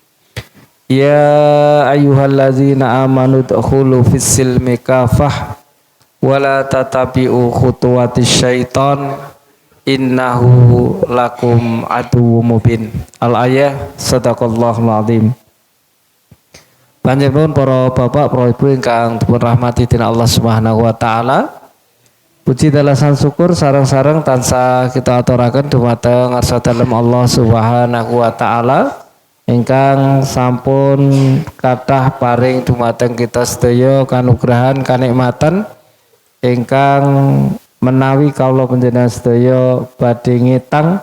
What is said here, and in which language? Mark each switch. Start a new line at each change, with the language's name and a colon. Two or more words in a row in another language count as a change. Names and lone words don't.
Arabic: يا أيها الذين آمنوا ادخلوا في السلم كافة ولا تتبعوا خطوات الشيطان إنه لكم عدو مبين. الآية. صدق الله العظيم.
Javanese: Panjenengan para bapak, para ibu ingkang dipun rahmati dening
Arabic: الله سبحانه وتعالى.
Javanese: Puji dalasan syukur sareng-sareng tansah kita aturaken dumateng ngarsa dalem
Arabic: الله سبحانه وتعالى
Javanese: ingkang sampun kathah paring dumateng kita sedaya kanugrahan kanikmatan ingkang menawi kawula panjenengan sedaya badhe ngetang.